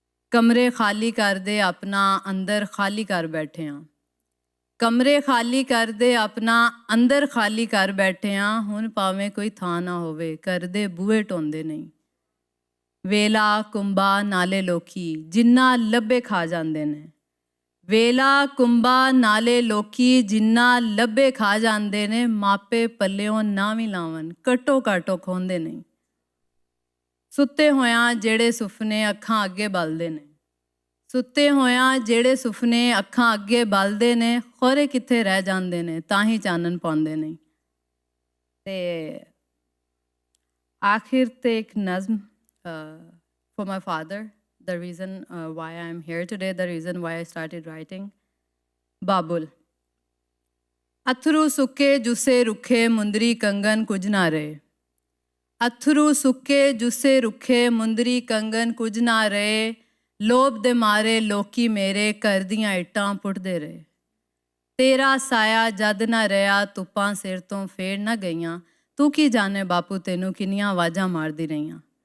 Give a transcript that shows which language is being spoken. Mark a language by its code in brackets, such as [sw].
[pa] کمرے خالی کر دے اپنا، اندر خالی کر بیٹھے ہاں۔ کمرے خالی کر دے اپنا، اندر خالی کر بیٹھے ہاں۔ ہن پاویں کوئی تھاں نہ ہووے، کر دے بوئے ٹوندے نہیں۔ ویلا کنبا نالے لوکی، جنہ لبے کھا جاندے نے۔ ویلا کنبا نالے لوکی، جنہ لبے کھا جاندے نے۔ ماپے پلیوں نہ وی لاون، کٹو کاٹو کھوندے نہیں۔ ਸੁੱਤੇ ਹੋਇਆਂ ਜਿਹੜੇ ਸੁਪਨੇ ਅੱਖਾਂ ਅੱਗੇ ਬਲਦੇ ਨੇ, ਸੁੱਤੇ ਹੋਇਆਂ ਜਿਹੜੇ ਸੁਪਨੇ ਅੱਖਾਂ ਅੱਗੇ ਬਲਦੇ ਨੇ, ਖੌਰੇ ਕਿੱਥੇ ਰਹਿ ਜਾਂਦੇ ਨੇ, ਤਾਂ ਹੀ ਚਾਨਣ ਪਾਉਂਦੇ ਨਹੀਂ। ਤੇ ਆਖਿਰ ਤੇ ਇੱਕ ਨਜ਼ਮ [en] for my father, the reason why I'm here today, the reason why I started writing. [pa] ਬਾਬੁਲ। ਅਥਰੂ ਸੁੱਕੇ ਜੁਸੇ ਰੁੱਖੇ ਮੁੰਦਰੀ ਕੰਗਨ ਕੁਝ ਨਾ ਰਹੇ, ਅਥਰੂ ਸੁੱਕੇ ਜੁਸੇ ਰੁੱਖੇ ਮੁੰਦਰੀ ਕੰਗਨ ਕੁਝ ਨਾ ਰਹੇ, ਲੋਭ ਦੇ ਮਾਰੇ ਲੋਕੀ ਮੇਰੇ ਘਰ ਦੀਆਂ ਇੱਟਾਂ ਪੁੱਟਦੇ ਰਹੇ। ਤੇਰਾ ਸਾਇਆ ਜਦ ਨਾ ਰਿਹਾ ਧੁੱਪਾਂ ਸਿਰ ਤੋਂ ਫੇਰ ਨਾ ਗਈਆਂ, ਤੂੰ ਕੀ ਜਾਣੇ ਬਾਪੂ ਤੈਨੂੰ ਕਿੰਨੀਆਂ ਆਵਾਜ਼ਾਂ ਮਾਰਦੀ ਰਹੀਆਂ।